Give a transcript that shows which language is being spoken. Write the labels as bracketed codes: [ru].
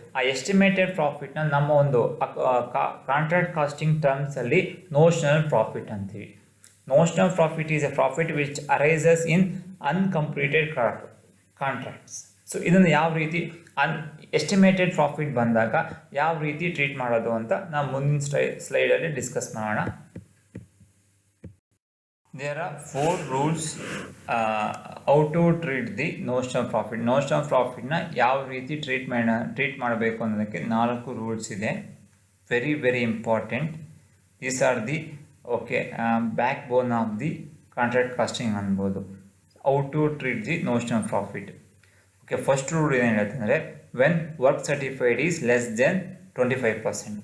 [kn] ಆ ಎಸ್ಟಿಮೇಟೆಡ್ ಪ್ರಾಫಿಟ್ನ ನಮ್ಮ ಒಂದು ಕಾಂಟ್ರಾಕ್ಟ್ ಕಾಸ್ಟಿಂಗ್ ಟರ್ಮ್ಸಲ್ಲಿ ನೋಷನಲ್ ಪ್ರಾಫಿಟ್ ಅಂತೀವಿ. [en] Notional profit is a profit which arises in uncompleted contracts. [kn] So ಇದನ್ನು ಯಾವ ರೀತಿ ಎಸ್ಟಿಮೇಟೆಡ್ ಪ್ರಾಫಿಟ್ ಬಂದಾಗ ಯಾವ ರೀತಿ ಟ್ರೀಟ್ ಮಾಡೋದು ಅಂತ ನಾವು ಮುಂದಿನ ಸ್ಲೈಡಲ್ಲಿ ಡಿಸ್ಕಸ್ ಮಾಡೋಣ. [en] There are 4 rules how to treat the notional profit. [kn] Notional ಪ್ರಾಫಿಟ್ನ ಯಾವ ರೀತಿ ಟ್ರೀಟ್ ಮಾಡಬೇಕು ಅನ್ನೋದಕ್ಕೆ 4 ರೂಲ್ಸ್ ಇದೆ. [en] Very very important. These are the backbone of the contract costing ಅನ್ಬೋದು. How to treat the notional profit. [kn] First rule ಏನು ಹೇಳುತ್ತೆ ಅಂದರೆ [en] When work certified is less than 25%.